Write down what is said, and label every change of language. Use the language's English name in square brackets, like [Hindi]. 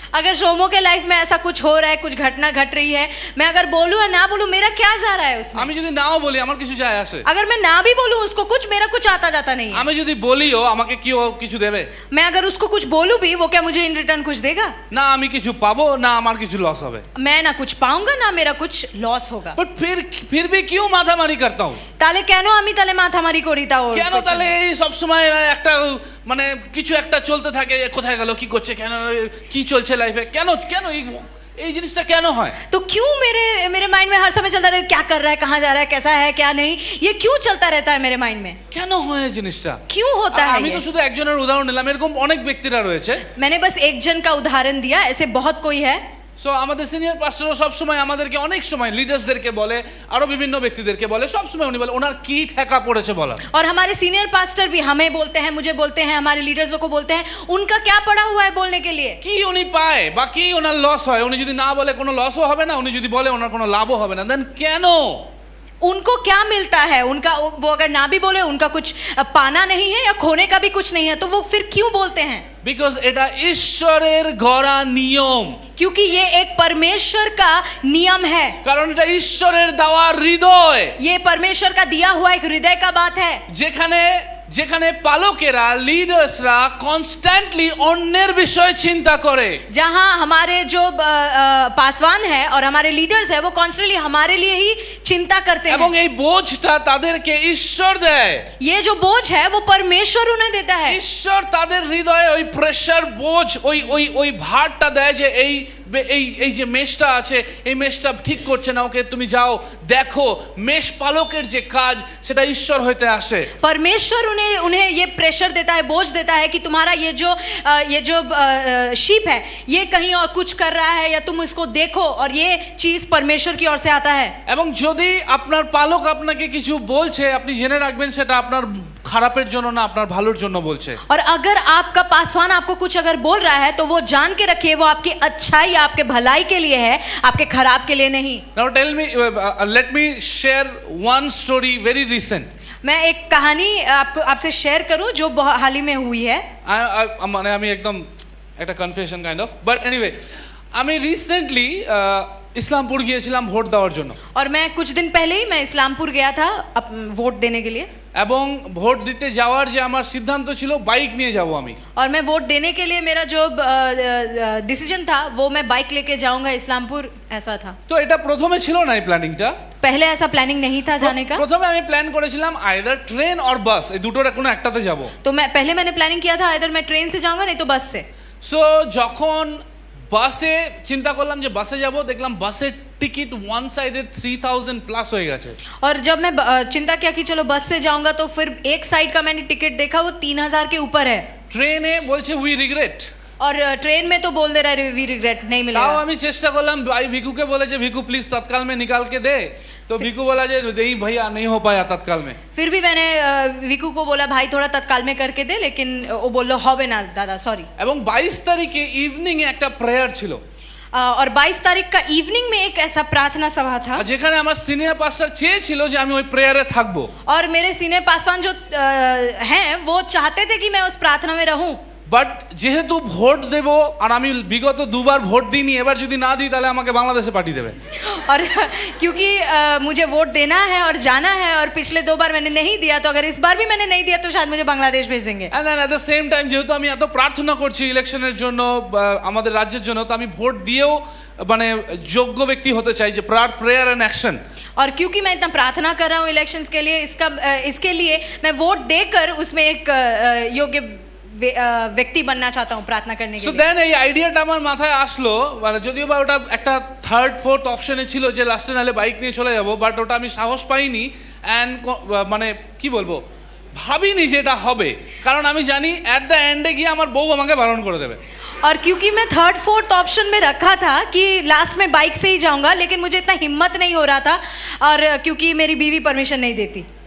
[Hindi] अगर सोमो के लाइफ में ऐसा कुछ हो रहा है, कुछ घटना घट रही है, मैं अगर बोलूं या ना बोलूं मेरा क्या जा रहा है उसमें? [Bangla] আমি যদি নাও বলি আমার কিছু যায় আসে? [Hindi] अगर मैं ना भी बोलूं उसको कुछ, मेरा कुछ आता जाता नहीं है। [Bangla] আমি যদি বলিও আমাকে কি ও কিছু দেবে? [Hindi] मैं अगर उसको कुछ बोलूं भी वो क्या मुझे इन रिटर्न कुछ देगा? [Bangla] না আমি কিছু পাবো না আমার কিছু লস হবে। [Hindi] मैं ना कुछ पाऊंगा ना मेरा कुछ लॉस होगा। [Bangla] বাট [Hindi] फिर भी क्यों মাথামারি करता हूं? [Bangla] তাহলে কেন আমি তাহলে মাথামারি করি তাও? কেন তাহলে এই সব সময় একটা মানে কিছু একটা চলতে থাকে, কোথায় গেল, কি করছে, কেন, কি চলছে লাইফে, কেন কেন এই জিনিসটা কেন হয়? [Hindi] तो क्यों मेरे माइंड में हर समय चलता रहता है क्या कर रहा है, कहाँ जा रहा है, कैसा है क्या नहीं, ये क्यों चलता रहता है मेरे माइंड में? [Bangla] কেন হয় এই জিনিসটা? [Hindi] क्यों होता है [Bangla] আমি তো [Hindi] ये? [Bangla] শুধু একজনের উদাহরণ নিলাম, এরকম অনেক ব্যক্তিরা রয়েছে। [Hindi] मैंने बस एक जन का उदाहरण दिया, ऐसे बहुत कोई है। [Bangla] সো আমাদের সিনিয়র পাস্টরও সব সময় আমাদেরকে অনেক সময় লিডার্সদেরকে বলে, আরো বিভিন্ন ব্যক্তিদেরকে বলে, সব সময় উনি বলে ওনার কি ঠেকা পড়েছে বলা। [Hindi] और हमारे सीनियर पास्टर भी हमें बोलते हैं, मुझे बोलते हैं, हमारे लीडर्स को बोलते हैं उनका क्या पड़ा हुआ है बोलने के लिए। [Bangla] কি উনি পায় বা কি ওনার লস হয়? উনি যদি না বলে কোনো লসও হবে না, উনি যদি বলে ওনার কোনো লাভও হবে না। দেন কেন? [Hindi] उनको क्या मिलता है? उनका वो अगर ना भी बोले उनका कुछ पाना नहीं है या खोने का भी कुछ नहीं है, तो वो फिर क्यों बोलते हैं? [Bangla] বিকজ এটা ঈশ্বরের গড়া নিয়ম। [Hindi] क्योंकि ये एक परमेश्वर का नियम है। [Bangla] কারণ এটা ঈশ্বরের দেওয়া হৃদয়। [Hindi] ये परमेश्वर का दिया हुआ एक हृदय का बात है। [Bangla] যেখানে পালকেরা, লিডার্সরা কনস্ট্যান্টলি অন্যের বিষয়ে চিন্তা করে। [Hindi] जहां हमारे जो पासवान है और हमारे लीडर्स है वो कॉन्स्टेंटली हमारे लिए ही चिंता करते हैं। [Bangla] এবং এই বোঝটা তাদেরকে ঈশ্বর দেয়। [Hindi] ये जो बोझ है वो परमेश्वर उन्हें देता है। [Bangla] ঈশ্বর তাদের হৃদয়ে ওই প্রেসার, বোঝ, ওই ভারটা দেয় যে এই যে মেষটা আছে, এই মেষটা ঠিক করছে না, ওকে তুমি যাও দেখো। মেষ পালকের যে কাজ সেটা ঈশ্বর হইতে আসে। [Hindi] परमेश्वर उन्हें ये प्रेशर देता है, बोझ देता है कि तुम्हारा ये जो शीप है ये कहीं और कुछ कर रहा है या तुम इसको देखो, और ये चीज परमेश्वर की ओर से आता है। [Bangla] এবং যদি আপনার পালক আপনাকে কিছু বলছে, আপনি জেনে রাখবেন সেটা আপনার খারাপের জন্য না, আপনার ভালোর জন্য বলছে। [Hindi] और अगर आपका पासवान आपको कुछ अगर बोल रहा है तो वो जान के रखिए वो आपकी अच्छाई आपके भलाई के लिए है, आपके खराब के लिए नहीं। [English] Now tell me, let me share one story very recent. [Hindi] मैं एक कहानी आपसे शेयर करूं जो हाल ही में हुई है। [Bangla] মানে আমি একদম একটা [English] confusion kind of, [Bangla] but anyway আমি রিসেন্টলি ইসলামপুর গিয়েছিলাম ভোট দেওয়ার জন্য। [Hindi] और मैं कुछ दिन पहले ही मैं इस्लामपुर गया था वोट देने के लिए। [Bangla] এবং ভোট দিতে যাওয়ার যে আমার সিদ্ধান্ত ছিল বাইক নিয়ে যাব আমি। [Hindi] और मैं वोट देने के लिए मेरा जो डिसीजन था वो मैं बाइक लेके जाऊंगा इस्लामपुर, ऐसा था। [Bangla] তো এটা প্রথমে ছিল না এই প্ল্যানিংটা। [Hindi] पहले ऐसा प्लानिंग नहीं था जाने का। [Bangla] প্রথমে আমি প্ল্যান করেছিলাম আইদার ট্রেন অর বাস, এই দুটোর কোনো একটাতে যাব। [Hindi] तो मैंने प्लानिंग किया था इधर मैं ट्रेन से जाऊंगा नहीं तो बस से। [Bangla] সো যখন বাসে চিন্তা করলাম যে বাসে যাব, দেখলাম বাসের টিকিট ওয়ান সাইডের 3000 প্লাস হয়ে গেছে। [Hindi] और जब मैं चिंता किया कि चलो बस से जाऊंगा तो फिर एक साइड का मैंने टिकट देखा वो 3000 के ऊपर है। [Bangla] ট্রেনে বলছে [English] we regret, [Hindi] और ट्रेन में तो बोल दे रहा है [English] we regret, [Hindi] नहीं [Bangla] তাও [Hindi] मिलेगा। [Bangla] আমি চেষ্টা করলাম ভাই ভিকুকে বলে যে ভিকু প্লিজ [Hindi] तत्काल में निकाल के दे, तो ভিকু बोला [Bangla] যে [Hindi] नहीं भैया नहीं हो पाया तत्काल में। फिर भी मैंने विकू को बोला भाई थोड़ा तत्काल में करके दे, लेकिन वो बोल [Bangla] হবে না দাদা [Hindi] सॉरी। [Bangla] এবং 22 তারিখে ইভিনিং এ একটা প্রেয়ার ছিল। [Hindi] और 22 तारीख का इवनिंग में एक ऐसा प्रार्थना सभा था [Bangla] যেখানে আমার সিনিয়র পাস্টর চেয়েছিল যে আমি ওই প্রেয়ারে থাকবো। [Hindi] और मेरे सीनियर पासवान जो हैं वो चाहते थे कि मैं उस प्रार्थना में रहूं। [Bangla] বাট যেহেতু ভোট দেব আর আমি বিগত দুবার ভোট দিইনি, এবার যদি না দিই তাহলে আমাকে বাংলাদেশে পাঠিয়ে দেবে। [Hindi] और क्योंकि मुझे वोट देना है और जाना है और पिछले 2 बार मैंने नहीं दिया, तो अगर इस बार भी मैंने नहीं दिया तो शायद मुझे बांग्लादेश भेज देंगे। [English] and then at the same time [Bangla] যেহেতু আমি এত প্রার্থনা করছি ইলেকশনের জন্য আমাদের রাজ্যের জন্য, তো আমি ভোট দিয়েও মানে যোগ্য ব্যক্তি হতে চাই যে [English] Prayer and action. [Hindi] और क्योंकि मैं इतना प्रार्थना कर रहा हूँ इलेक्शंस के लिए, इसके लिए मैं वोट देकर उसमें एक योग्य व्यक्ति बनना चाहता हूँ प्रार्थना करने के [Bangla] সো [Hindi] लिए। [Bangla] দেন এই আইডিয়াটা আমার মাথায় আসলো, মানে যদিও বা ওটা একটা থার্ড ফোর্থ অপশনে ছিল যে লাস্টে নালে বাইক নিয়ে চলে যাব, বাট ওটা আমি সাহস পাইনি অ্যান্ড মানে কি বলবো ভাবিনি যে এটা হবে, কারণ আমি জানি অ্যাট দ্য এন্ডে গিয়ে আমার বউ আমাকে বারণ করে দেবে। [Hindi] और क्योंकि मैं थर्ड फोर्थ ऑप्शन में रखा था कि लास्ट में बाइक से ही जाऊंगा, लेकिन मुझे इतना हिम्मत नहीं हो रहा था, और क्योंकि मेरी बीवी परमिशन नहीं देती।